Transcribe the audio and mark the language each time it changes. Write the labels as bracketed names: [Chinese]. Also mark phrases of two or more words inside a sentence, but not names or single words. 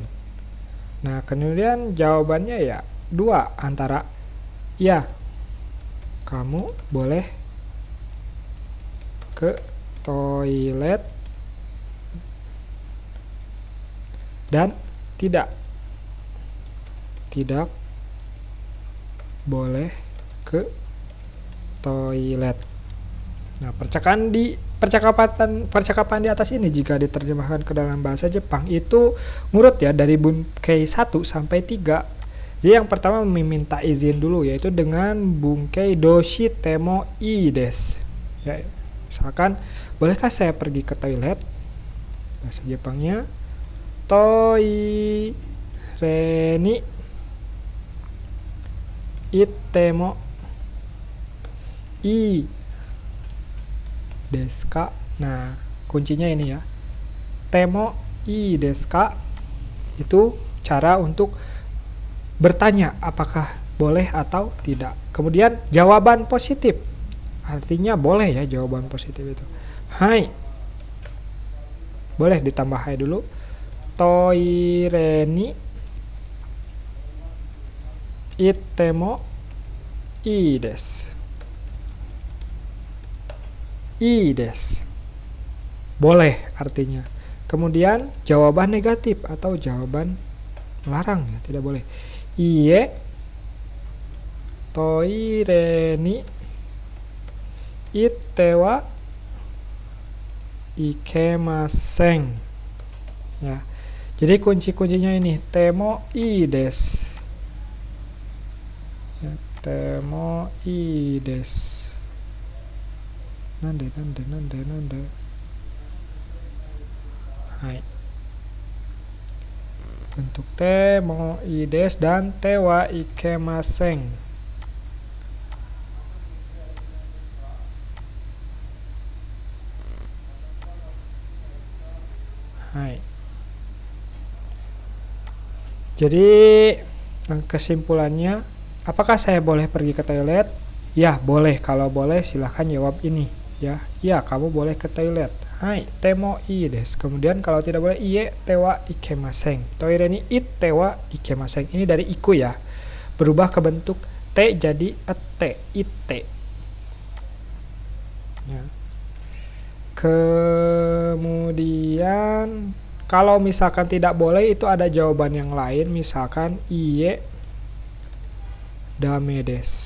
[Indonesian] Nah, kemudian jawabannya ya dua, antara ya, kamu boleh ke toilet, dan tidak boleh ke toilet. Nah, percakapan di atas ini jika diterjemahkan ke dalam bahasa Jepang itu ngurut ya dari bungkei 1 sampai 3. Jadi yang pertama meminta izin dulu, yaitu dengan bungkei [Japanese] 動詞てもいいです. [Indonesian] Ya, misalkan, bolehkah saya pergi ke toilet? Bahasa Jepangnya [Japanese] トイレに行ってもいいですか? [Indonesian] Nah, kuncinya ini ya. [Japanese] てもいいですか [Indonesian] itu cara untuk bertanya apakah boleh atau tidak. Kemudian jawaban positif, artinya boleh ya, jawaban positif itu. Hai. Boleh ditambah hai dulu. [Japanese] トイレに行ってもいいです. いいです. [Indonesian] Boleh artinya. Kemudian jawaban negatif atau jawaban melarang ya, tidak boleh. [Japanese] いいえトイレに行ってはいけません. [Indonesian] Ya. Jadi kunci-kuncinya ini [Japanese] てもいいです. Ya, てもいいです. なんで。はい. Bentuk て、もいいです, dan てはいけません. Hai. [Indonesian] Jadi kesimpulannya, apakah saya boleh pergi ke toilet? Ya, boleh. Kalau boleh silahkan jawab ini ya. Ya, kamu boleh ke toilet. [Japanese] はい、てもいいです. [Indonesian] Kemudian kalau tidak boleh, [Japanese] いいえてはいけません. トイレに行ってはいけません. [Indonesian] Ini dari iku ya. Berubah ke bentuk te jadi ete, itte. Ya. Kemudian kalau misalkan tidak boleh, itu ada jawaban yang lain. [Japanese] Misalkan いいえだめです.